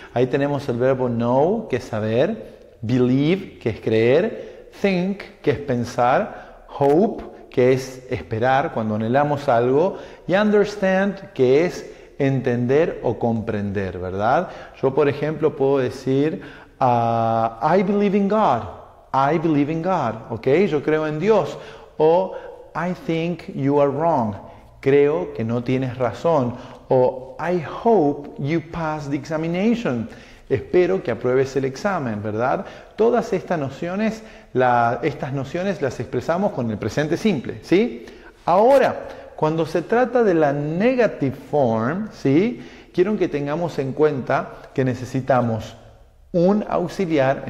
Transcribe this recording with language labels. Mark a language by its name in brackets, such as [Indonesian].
[Spanish] Ahí tenemos el verbo know, que es saber, believe, que es creer, think, que es pensar, hope, que es esperar cuando anhelamos algo, y understand, que es entender o comprender, ¿verdad? Yo, por ejemplo, puedo decir [English] I believe in God. I believe in God, ¿ok? [Spanish] Yo creo en Dios. [English] O I think you are wrong. [Spanish] Creo que no tienes razón. [English] O I hope you pass the examination. [Spanish] Espero que apruebes el examen, ¿verdad? Todas estas nociones las expresamos con el presente simple, ¿sí? Ahora, cuando se trata de la negative form, ¿sí? Quiero que tengamos en cuenta que necesitamos un auxiliar.